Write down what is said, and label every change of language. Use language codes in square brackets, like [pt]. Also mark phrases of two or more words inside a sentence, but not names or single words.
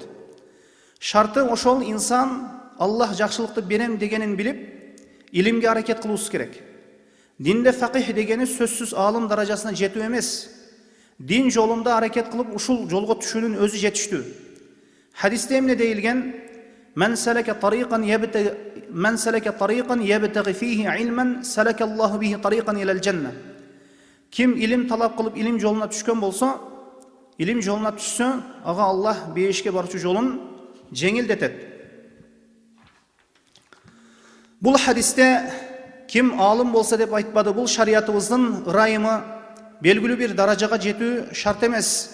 [ky] Шарты ошол инсан Аллах жакшылыкты берем дегенин билип, илимге аракет кылуусу керек. Динде фақих дегени сөзсүз алым даражасына жетүү эмес. Дин жолунда аракет кылып ушул жолго түшүүнүн өзү жетиштүү. Хадисте эмне дейилген? [ar] من سلك طريقا يبتغي فيه علما سلك الله به طريقا إلى الجنة. [ky] Ким илим талап кылып илим жолуна түшкөн болсо, илим жолуна түшсө, ага Аллах бейишке барчу жолун жеңилдетет. Бул хадисте ким алым болса деп айтпады, бул шариятыбыздын ырайымы, белгилүү бир даражага жетүү шарт эмес.